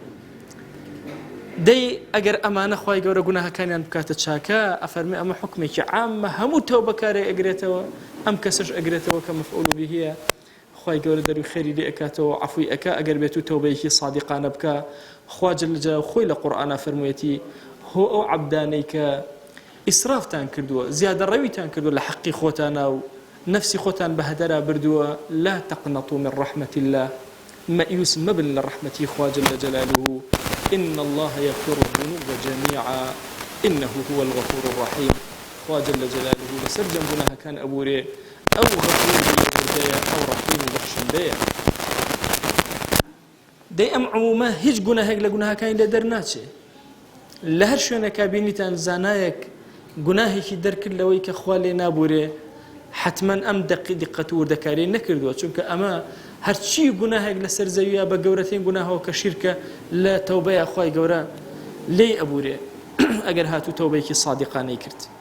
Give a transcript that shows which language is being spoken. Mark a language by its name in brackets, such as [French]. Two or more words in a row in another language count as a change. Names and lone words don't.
[Central Kurdish] دەی ئەگەر ئەمانە خوای گەورە گوناهەکانیان بکاتە چاکە، ئەفەرمێ ئەمە حکمێکی عامە هەموو تەوبەکارێ ئەگرێتەوە، ئەم کەسش ئەگرێتەوە کە مەفعول بهیە، خوای گەورە دەروی خێری لێ ئەکاتەوە عەفوی ئەکا ئەگەر بێت و تەوبەیەکی صادقانە بکە. خوا [Arabic] جەل جەلاله [Central Kurdish] خۆی لە قورئانە فەرموویەتی هۆ ئەو عەبدانەی کە ئیسرافتان کردووە، زیادە ڕەویتان کردووە لە حەقی خۆتانە و نەفسی خۆتان بە هەدەرا بردووە، [Arabic] لا تقنطوا من رحمة الله، [Central Kurdish] مەئیوس مەبن لە ڕەحمەتی خوا [Arabic] جەل جەلاله، إن الله يغفر الذنوب جميعا إنه هو الغفور الرحيم. [Central Kurdish] خوا [Arabic] جل جلاله [Central Kurdish] لسر جنبنا كان أبوري أو غفور بردية أو رحيم بخشندية. دەی ئەم عمومە هیچ گوناهێک لە گوناهەکانی لێ دەرناچێ، لە هەر شوێنێکا بینیتان زانایەک گوناهێکی دەرکرد لەوەی کە خوا لێ نابورێ، حتمما ئەم دقت و وردەکاری نەکردووە، چونکە ئەمە هەرچی گوناهێک لەسەر زەویە بە گەورەترین گوناهەوە کە شیرکە لە تەوبەیە خوای گەورە لێ ئەبورێ ئەگەر هاتوو تەوبەیەکی صادقانەی کرد.